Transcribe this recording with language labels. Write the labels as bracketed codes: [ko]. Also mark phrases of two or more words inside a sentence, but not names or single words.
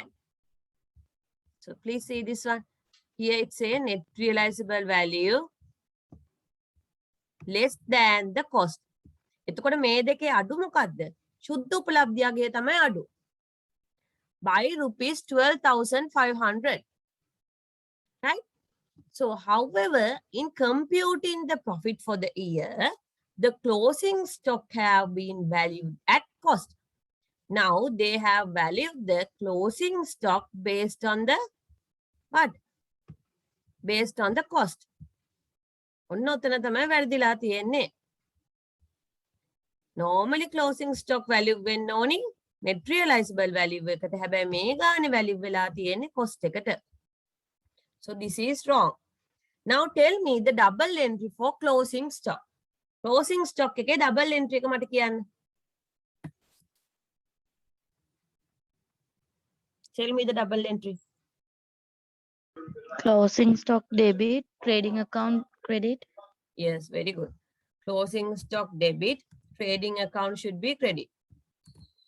[en] So please see this one. Here it says net realizable value less than the cost. [si] එතකොට මේ දෙකේ අඩු මොකක්ද? සුද්ධ උපලබ්ධියගේ තමයි අඩු. [en] By rupees 12,500. Right? So however, in computing the profit for the year, the closing stock have been valued at cost. Now they have valued the closing stock based on the what? Based on the cost. [si] ඔන්න ඔතන තමයි වැරදිලා තියෙන්නේ. [en] Normally closing stock value [si] වෙන්න ඕනි [en] net realizable value [si] එකට. හැබැයි මේ ගානේ value වෙලා තියෙන්නේ cost එකට. [en] So this is wrong. Now tell me the double entry for closing stock. Closing stock [si] එකේ [en] double entry [si] එක මට කියන්න. [en] Tell me the double entry. Closing stock debit, trading account credit. Yes, very good. Closing stock debit, trading account should be credit.